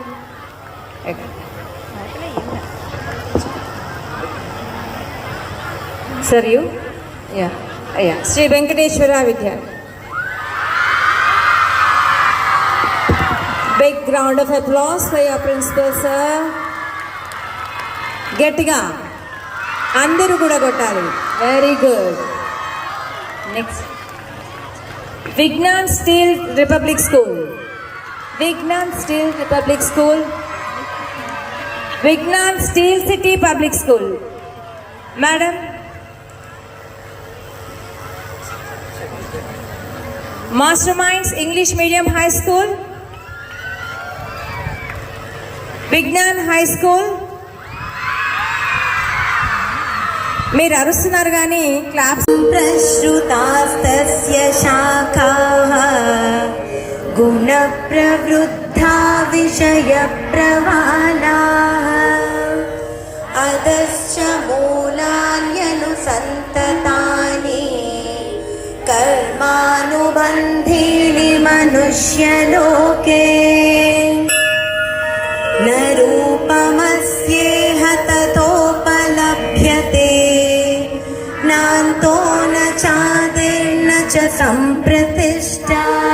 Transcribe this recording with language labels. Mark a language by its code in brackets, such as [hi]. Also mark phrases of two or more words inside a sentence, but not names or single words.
[en] Sir, you? Yeah. Sri Venkateshwara Vidya. Big round of applause for your principal, sir. [te] గట్టిగా అందరూ కూడా కొట్టాలి. [en] very good. next విజ్ఞాన్ స్టీల్ రిపబ్లిక్ స్కూల్. [te] విజ్ఞాన్ స్టీల్ రిపబ్లిక్ స్కూల్. విజ్ఞాన్ స్టీల్ సిటీ పబ్లిక్ స్కూల్. మేడం, మాస్టర్ మైండ్స్ ఇంగ్లీష్ మీడియం హై స్కూల్. విజ్ఞాన్ హై స్కూల్. మీరు అరుస్తున్నారు కానీ క్లాప్స్. [sa] प्रश्रुतास्तस्य शाखाः गुणप्रवृद्धा विषयप्रवालाः अधश्च मूलान्यनुसन्ततानि कर्मानुबन्धीनि मनुष्यलोके न रूपमस्येह ततोपलभ्यते नान्तो न चादिर्न च सम्प्रतिष्ठा